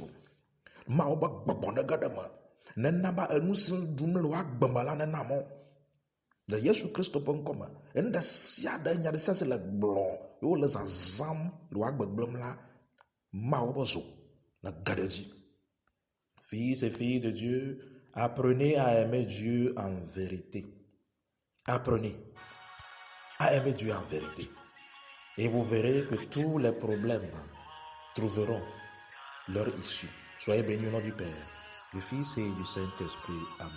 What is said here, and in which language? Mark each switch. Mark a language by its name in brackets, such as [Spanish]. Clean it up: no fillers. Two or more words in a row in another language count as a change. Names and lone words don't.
[Ewe] Mawu be gbɔgbɔ ne ge ɖe me nena be enu si ɖum le wò agbe me la nena mɔ le Yesu Kristo ƒe ŋkɔ me. Enu ɖe sia ɖe nya ɖe sia si le gblɔ yewo le zazãm le wò agbegblẽm la Mawu be zo ne ge ɖe dzi. [French] Fils et filles de Dieu, apprenez à aimer Dieu en vérité. Apprenez à aimer Dieu en vérité. Et vous verrez que tous les problèmes trouveront leur issue. Soyez bénis au nom du Père, du Fils et du Saint-Esprit.